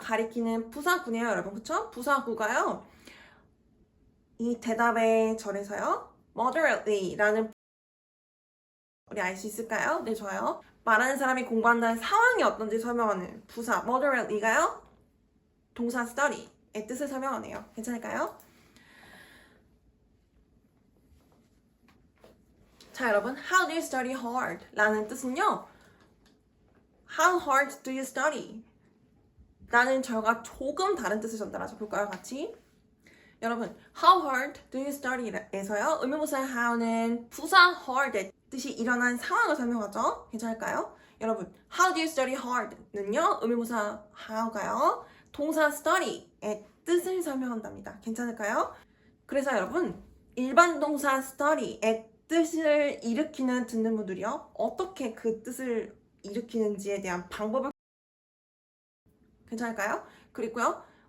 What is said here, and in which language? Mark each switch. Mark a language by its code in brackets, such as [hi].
[ko] 가리키는 부사구네요, 여러분. 그쵸? 부사구가요. 이 대답의 절에서요. moderately 라는 우리 알 수 있을까요? 네, 좋아요. 말하는 사람이 공부한다는 상황이 어떤지 설명하는 부사 moderately가요. 동사 study의 뜻을 설명하네요. 괜찮을까요? 자, 여러분, [en] how do you study hard? 라는 뜻은요. How hard do you study? [ko] 라는 절과 조금 다른 뜻을 전달하죠. 볼까요, 같이? 여러분, [en] how hard do you study? [ko] 에서요. 의문부사 how는 부사 hard의 뜻이 일어난 상황을 설명하죠. 괜찮을까요? 여러분, [en] how do you study hard는요. [ko] 의문부사 how가요. 동사 study의 뜻을 설명한답니다. 괜찮을까요? 그래서 여러분, 일반 동사 study의 뜻을 일으키는 듣는 분들이요. 어떻게 그 뜻을 일으키는지에 대한 방법을 괜찮을까요? 그리고요.